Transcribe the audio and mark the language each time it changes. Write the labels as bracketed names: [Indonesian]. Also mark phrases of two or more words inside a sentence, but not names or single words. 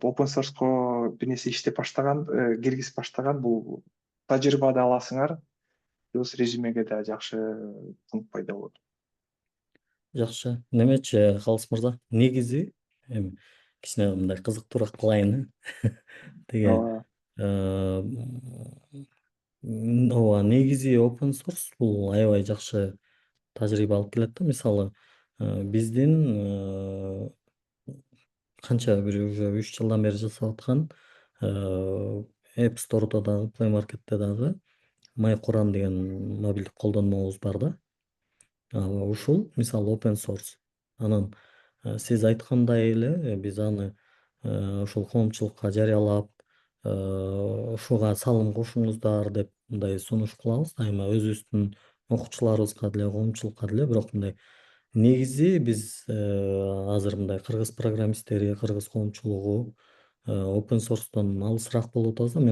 [English] Open source'ко [Kyrgyz] бир нерсе иштеп баштаган, киргизип баштаган, бул тажрыйба да аласыңар, плюс резюмеге да жакшы пункт пайда болот. Жакшы. Немечи Калыс мырза? Негизи эми кичине мындай кызыктуураак кылайын. Деген ооба, негизи [English] open source [Kyrgyz] бул аябай жакшы тажрыйба алып келет да. Мисалы, биздин канча бир уже 3 жылдан бери жасап аткан App Store'да дагы, Play Market'те дагы MyQuran деген мобилдик колдонмобуз бар да. Ушул мисалы [English] open source. [Kyrgyz] Анан сиз айткандай эле биз аны ушул коомчулукка жарыялап, ушуга салым кошуңуздар деп мындай сунуш кылабыз дайыма өзүбүздүн окуучуларыбызга деле, коомчулукка деле. Бирок мындай негизи биз азыр мындай кыргыз программисттери, кыргыз коомчулугу [English] open source'тон [Kyrgyz] алысыраак болуп атабыз да.